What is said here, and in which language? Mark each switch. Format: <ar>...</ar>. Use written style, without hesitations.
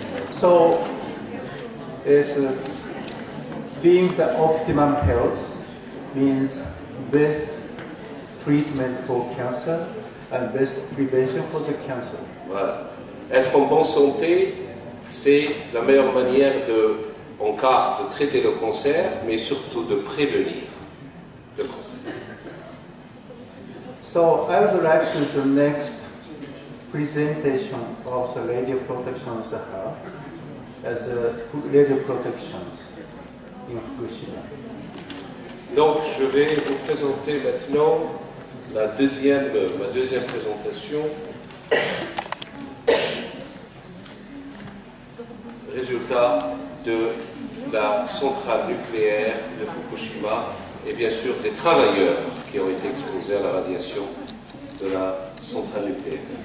<en>So, being the optimum health means best treatment for cancer and best prevention for the cancer.</en> <fr>Voilà. Être en bonne santé, c'est la meilleure manière en cas de traiter le cancer, mais surtout de prévenir le cancer.</fr> <en>So I would like to the next presentation of the radio protection of the heart as the radio protections in Fukushima.</en> <fr>Donc je vais vous présenter maintenant ma deuxième présentation. Résultat de la centrale nucléaire de Fukushima et bien sûr des travailleurs qui ont été exposés à la radiation de la centrale nucléaire.</fr>